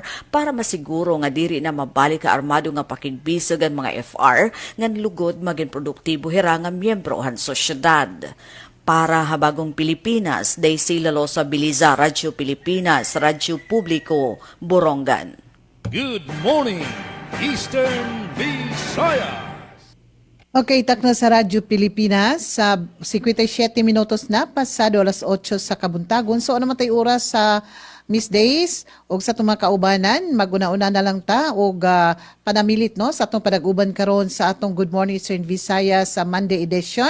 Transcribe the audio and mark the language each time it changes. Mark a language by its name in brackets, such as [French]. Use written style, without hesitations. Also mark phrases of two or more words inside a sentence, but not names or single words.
[Waray] para masiguro nga diri na mabalik ka armado nga pakigbisog ang mga FR ngan lugod maging produktibo hira nga miyembro han sosyedad. Para habagong Pilipinas, Daisy Lalosa Biliza, Radyo Pilipinas, Radyo Publiko, Borongan. [English] Good morning, Eastern Visayas. Okay, [Cebuano] takna sa Radyo Pilipinas sa 57 minutos na pasado alas 8 sa kabuntagon. So ano man tay oras sa Miss Days o sa itong mga kaubanan, maguna-una na lang ta o panamilit no, sa atong panaguban karon sa atong Good Morning Eastern Visayas sa [English] Monday edition.